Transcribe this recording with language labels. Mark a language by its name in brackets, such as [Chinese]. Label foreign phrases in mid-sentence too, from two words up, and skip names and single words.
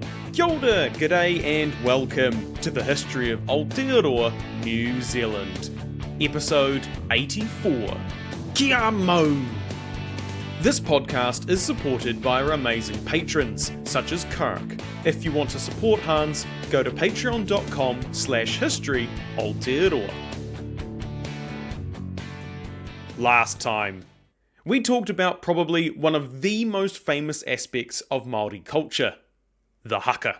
[Māori] Kia ora, [English] g'day and welcome to the history of Aotearoa, New Zealand. Episode 84. [Māori] Kia mau! [English] This podcast is supported by our amazing patrons, such as Kirk. If you want to support Hans, go to patreon.com/history Aotearoa. Last time, we talked about probably one of the most famous aspects of Māori culture, the haka.